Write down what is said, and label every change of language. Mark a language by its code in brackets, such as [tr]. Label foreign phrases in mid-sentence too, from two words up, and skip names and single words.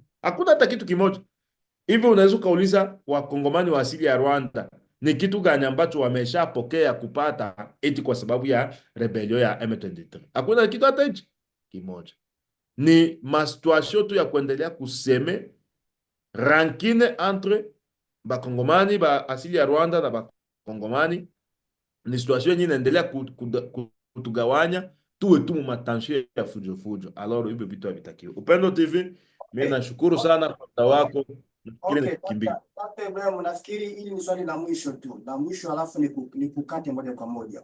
[sw] Hakuna hata kitu kimoja. Hivi unaweza ukauliza wakongomani wa asili ya Rwanda ni kitu gani ambacho wameshapokea kupata eti kwa sababu ya rebelio ya M23? Hakuna kitu hata hichi kimoja. Ni masituasio tu ya kuendelea kuseme rankine entre bakongomani ba asili ya Rwanda na bakongomani. Ni situation yenye inaendelea kutugawanya tuwe tu matansio ya fujo fujo. Alors hivyo vitu havitakiwi. Upendo TV, mimi nashukuru sana kwa muda wako. Okay, Dr. Ibrahim, nafikiri hili ni swali la mwisho tu, la mwisho, alafu nikukate moja kwa moja.